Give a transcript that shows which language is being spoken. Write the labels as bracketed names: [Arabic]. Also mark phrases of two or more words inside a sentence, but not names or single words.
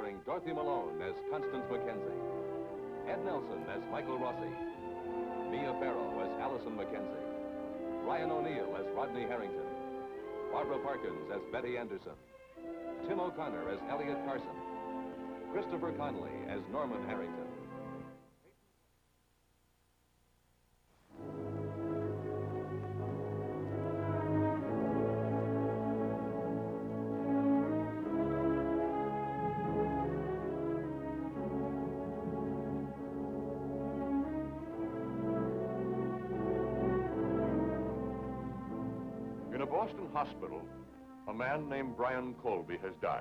[English] Dorothy Malone as Constance Mackenzie. Ed Nelson as Michael Rossi. Mia Farrow as Allison Mackenzie. Ryan O'Neill as Rodney Harrington. Barbara Parkins as Betty Anderson. Tim O'Connor as Elliot Carson. Christopher Connolly as Norman Harrington. In a Boston hospital, a man named Brian Colby has died.